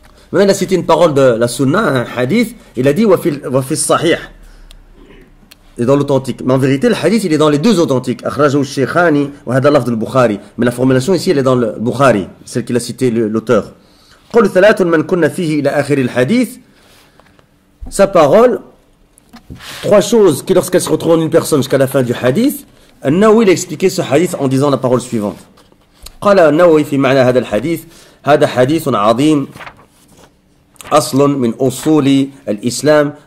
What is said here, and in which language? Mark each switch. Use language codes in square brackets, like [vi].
[fr] Maintenant, il a cité une parole de la Sunna, un hadith, il a dit [ar] wa fi sahih. [fr] Et dans l'authentique. Mais en vérité, le hadith, il est dans les deux authentiques. [ar] Akhrajahu al-Shaykhani wa hada lafz al-Bukhari. [fr] Mais la formulation ici, elle est dans le Bukhari, celle qu'il a cité l'auteur. [ar] قول ثلاث من كنا فيه إلى آخر الحديث. [fr] Sa parole, trois choses qui, lorsqu'elles se retrouvent en une personne jusqu'à la fin du hadith, An-Nawawi a expliqué ce hadith en disant la parole suivante. [ar] قال النووي في معنى هذا الحديث هذا حديث عظيم أصل من أصول الإسلام.